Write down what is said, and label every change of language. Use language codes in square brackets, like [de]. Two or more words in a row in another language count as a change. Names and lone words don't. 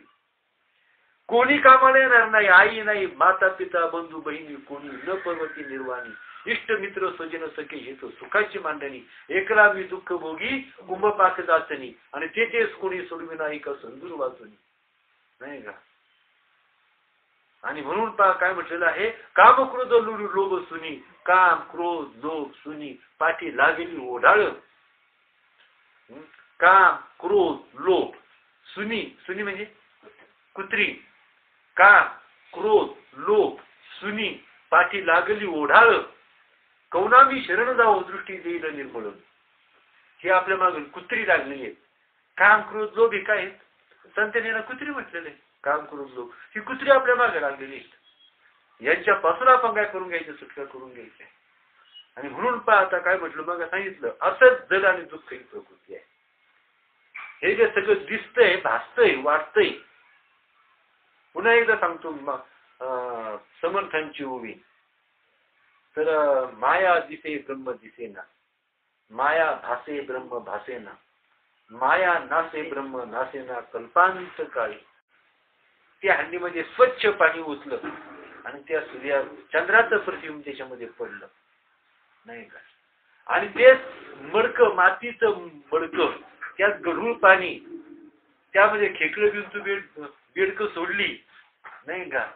[mr] कोणी कामाला येणार नाही, आई नाही, माता पिता बंधू बहिणी कोणी न, पर्वती निर्वाणी, इष्ट मित्र स्वजन सखे हेतू सुखाची मांडणी, एकला मी दुःख भोगी कुंभ पाक जाचणी, आणि तेच कोणी सोडविना एका संदूर वाचुनी, नाही का? आणि म्हणून काय म्हटलेलं आहे, काम क्रोध लोभ सुनी, काम क्रोध लोभ सुनी पाठी लागेली ओढाळ. काम क्रोध लोभ सुनी, सुनी म्हणजे कुत्री, काम क्रोध लोभ सुनी पाठी लागली ओढाळ, कौना मी शरण जावं दृष्टी देईल निर्मळ. हे आपल्या मागे कुत्री लागलेली आहेत. काम क्रोध लोभ हे काय आहेत? संतांना कुत्री म्हटलेले, काम क्रोध लोभ ही कुत्री आपल्या मागे लागलेली आहेत. यांच्यापासून आपण काय करून घ्यायचं, सुटका करून घ्यायचं. आणि म्हणून आता काय म्हटलं, मग सांगितलं, असंच जल आणि दुःख ही प्रकृती आहे. हे जे सगळं दिसतंय, भासतंय, वाटतंय. पुन्हा एकदा सांगतो समर्थांची ओवी, तर माया दिसे ब्रह्म दिसेना, माया भासे ब्रह्म भासेना, माया नासे ब्रह्म नासेना, कल्पांत काळी. त्या हंडीमध्ये स्वच्छ पाणी ओतलं आणि त्या चंद्राचं प्रतिबिंब त्याच्यामध्ये पडलं, नाही का? आणि ते मडकं, मातीचं मडकं, त्यात गढूळ पाणी, त्यामध्ये खेकडं बिंदू बेडकं सोडली, नाही का?